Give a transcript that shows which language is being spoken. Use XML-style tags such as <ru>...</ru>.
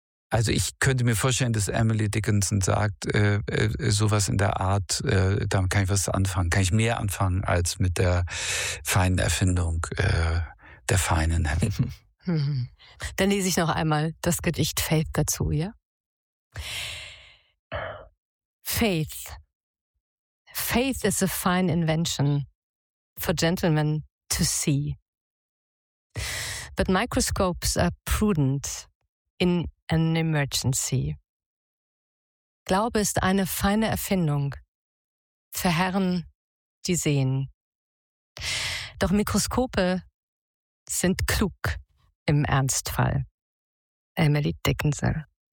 <de>Also ich könnte mir vorstellen, dass Emily Dickinson sagt, sowas in der Art, damit kann ich was anfangen, kann ich mehr anfangen als mit der feinen Erfindung der feinen Helden. Dann lese ich noch einmal das Gedicht Faith dazu, ja?</de> <en>Faith. Faith is a fine invention for gentlemen to see. But microscopes are prudent in an emergency.</en> <de>Glaube ist eine feine Erfindung für Herren, die sehen. Doch Mikroskope sind klug im Ernstfall. Emily Dickinson.</de>